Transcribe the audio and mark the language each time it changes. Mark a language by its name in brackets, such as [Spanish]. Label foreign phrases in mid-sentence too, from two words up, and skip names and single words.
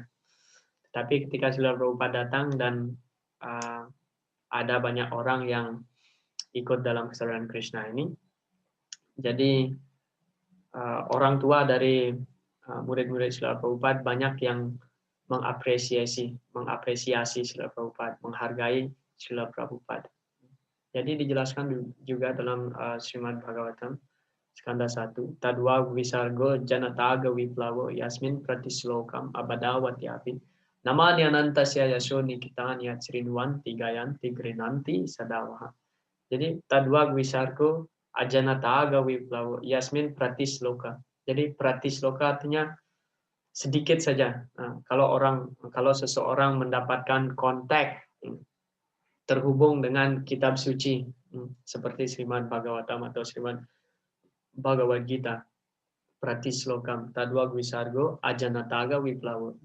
[Indonesian] Tapi ketika Srila Prabhupada datang dan ada banyak orang yang ikut dalam kesadaran Krishna ini, jadi orang tua dari murid-murid Srila Prabhupada banyak yang mengapresiasi Srila Prabhupada, menghargai Srila Prabhupada. Jadi dijelaskan juga dalam Srimad Bhagavatam skanda 1, [Sanskrit] Tadwa Visargo Janataga Viplavo Yasmin Pratislokam Abadawati Api Nama Nyanantasya Yasho Nikitanya Srinwanti Gayanti Grinanti Sadavaha. Jadi Tadwa Visargo Ajanataga Viplavo Yasmin Pratisloka. [Indonesian] Jadi pratisloka artinya sedikit saja. Nah, kalau seseorang mendapatkan kontak terhubung dengan kitab suci seperti Srimad Bhagavatam atau Srimad Bhagavad Gita, [Sanskrit] Pratislokam Tadwa Visargo Ajanataga Viplavo.